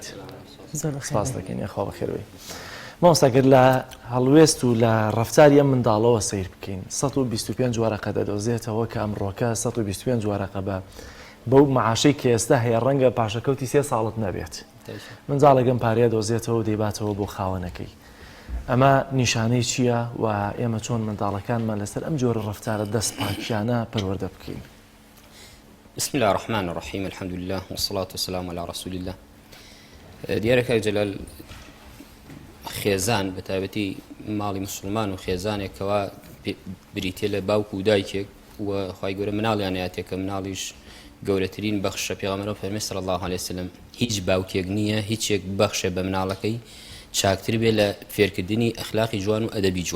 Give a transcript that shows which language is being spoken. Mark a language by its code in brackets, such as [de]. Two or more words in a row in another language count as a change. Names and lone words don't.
[ckb] سپاس دەکەین یاخوا بەخێربێت. مامۆستاگەر لە هەڵوێست و لە ڕەفتاری ئەم منداڵەوە سیر بکەین 125 وەرەقە دەدۆزێتەوە کە ئەمڕۆکە 125 وەرەقە بە بەو معاشەی کە ئێستا هەیە ڕەنگە پاشەکەوتی 3 ساڵت نەبێت. منداڵێکم پارەیە دۆزێتەوە و دەیباتەوە بۆ خاوەنەکەی. ئەمە نیشانەی چییە و ئێمە چۆن منداڵەکانمان لەسەر ئەم جۆرە ڕەفتارە دەستپاکیانە پەروەردە بکەین. [ar] بسم الله الرحمن الرحيم الحمد لله والصلاة والسلام على رسول الله. [ckb] دیارەکە جەلال خێزان بە تایبەتی ماڵی مسلمان و خێزانێکەوە بریتێ لە باوک و دایکێک و خوای گەورە مناڵیانەیەتێکە مناڵیش گەورەترین بەخشە پێغەمبەر فەرمێ [ar] صلی الله عليه وسلم [ckb] هیچ باوکێک نییە هیچێک بەخشە بە مناڵەکەی چاکتر بێ لە فێرکردنی ئەخلاقی جوان و ئەدەبی جوان.